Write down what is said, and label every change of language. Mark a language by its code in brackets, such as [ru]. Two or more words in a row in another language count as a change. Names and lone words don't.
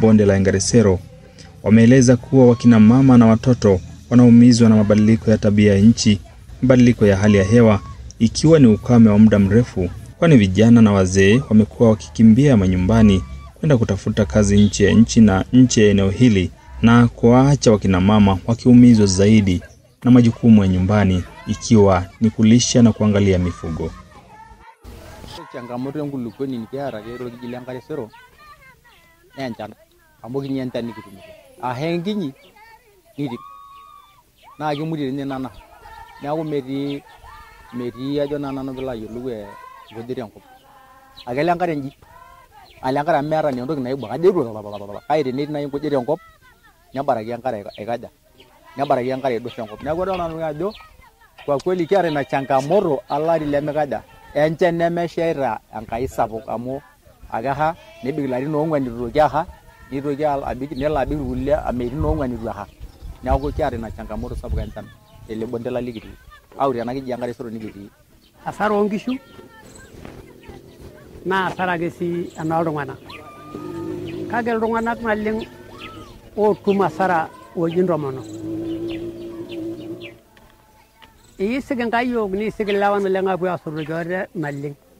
[sw] bonde la Engaresero wameeleza kuwa wakina mama na watoto wanaumizwa na mabadiliko ya tabia ya nchi, mabadiliko ya hali ya hewa, ikiwa ni ukame wa muda mrefu, kwani vijana na wazee wamekuwa wakikimbia manyumbani kwenda kutafuta kazi nje ya nchi na nje ya eneo hili, na kuacha wakina mama wakiumizwa zaidi na majukumu ya nyumbani, ikiwa ni kulisha na kuangalia mifugo. [mas] Changamoto nkulukuoni nikiara kero kijiji la Engaresero na enchan amu kinyenta nikitumito ahenginyi niti na kimuri ninye nana neeku metii ajo nana bila yiolou godire enkop agele enkare nji ale enkare meeta ni entoki naibwa ajeru kai tenetii nai godire enkop nebaraki enkare aikaja nebaraki enkare edosho enkop neeku adol nanu ajo [sw] kwa kweli [mas] kiara na changamoto alari lemekaja enchan nemeshaita enkai sapuk amu agaha nebigilarin oongwan nitoki aha nitoki abik nelo abik kulie amerin oongwan nitu aha neeku kiara na changamoto sapuk enchan ele bonde la likiti au tena kijiji Engaresero nikitii asara oonkishu naa asara ake sii enoltung'anak kake iltung'anak naleng ootum asara ooji ntomonok. Iisik inkayiok niisik ilewa naleng aapuo aasotoki ate naleng.